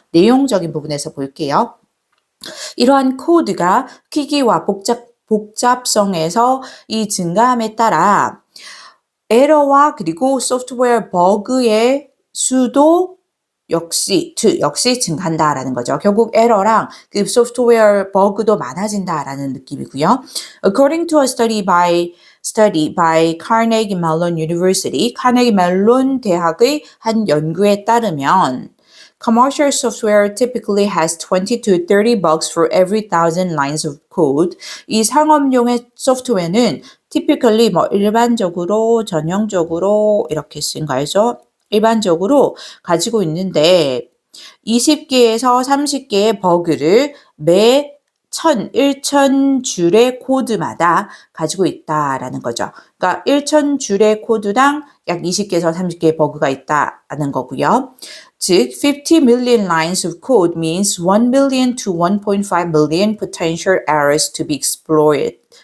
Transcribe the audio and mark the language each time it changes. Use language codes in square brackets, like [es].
[ko] 내용적인 부분에서 볼게요. 이러한 코드가 크기와 복잡성에서 이 증가함에 따라 에러와 그리고 소프트웨어 버그의 수도 역시 증가한다라는 거죠. 결국 에러랑 그 소프트웨어 버그도 많아진다라는 느낌이고요. [en] According to a study by Carnegie Mellon University, [ko] 카네기 멜론 대학의 한 연구에 따르면 [en] commercial software typically has 20 to 30 bugs for every 1,000 lines of code. [ko] 이 상업용의 소프트웨어는 typically 일반적으로, 전형적으로 이렇게 쓴 거 알죠? 일반적으로 가지고 있는데 20개에서 30개의 버그를 매 1,000줄의 코드마다 가지고 있다라는 거죠. 그러니까 1,000줄의 코드당 약 20개에서 30개의 버그가 있다는 거고요. 즉, [en] 50 million lines of code means 1 million to 1.5 million potential errors to be exploited.